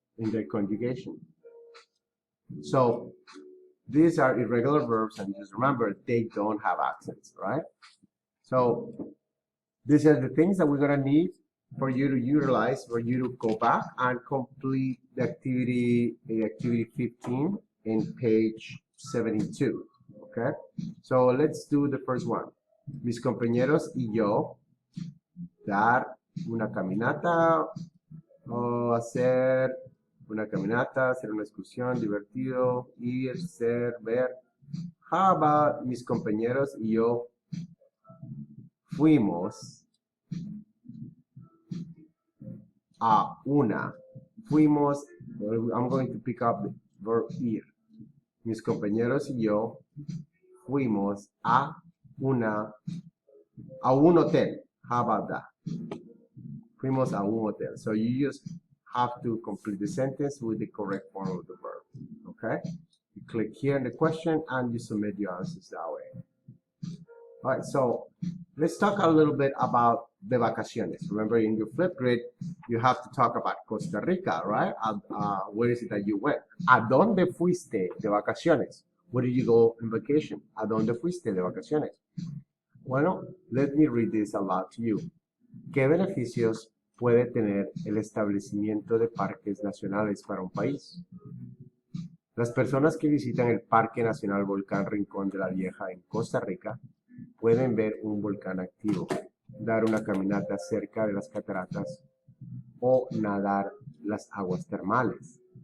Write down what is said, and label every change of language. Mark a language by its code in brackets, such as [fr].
[en] In the conjugation. So these are irregular verbs, and just remember, they don't have accents, right? So these are the things that we're gonna need for you to utilize, for you to go back and complete the activity 15 in page 72, okay? So let's do the first one. [es] Mis compañeros y yo, dar una caminata o hacer una caminata, hacer una excursión, divertido, ir, ser, ver. [en] How about [es] mis compañeros y yo fuimos a una. Fuimos, [en] I'm going to pick up the verb ir. [es] Mis compañeros y yo fuimos a un hotel. [en] How about that? [es] Fuimos a un hotel. [en] So you just have to complete the sentence with the correct form of the verb. Okay? You click here in the question and you submit your answers that way. All right, so let's talk a little bit about the vacaciones. Remember, in your flip grid, you have to talk about Costa Rica, right? Where is it that you went? [es] ¿A dónde fuiste de vacaciones? [en] Where did you go on vacation? [es] ¿A dónde fuiste de vacaciones? Bueno, [en] let me read this aloud to you. [es] ¿Qué beneficios puede tener el establecimiento de parques nacionales para un país? Las personas que visitan el Parque Nacional Volcán Rincón de la Vieja en Costa Rica pueden ver un volcán activo, dar una caminata cerca de las cataratas o nadar las aguas termales.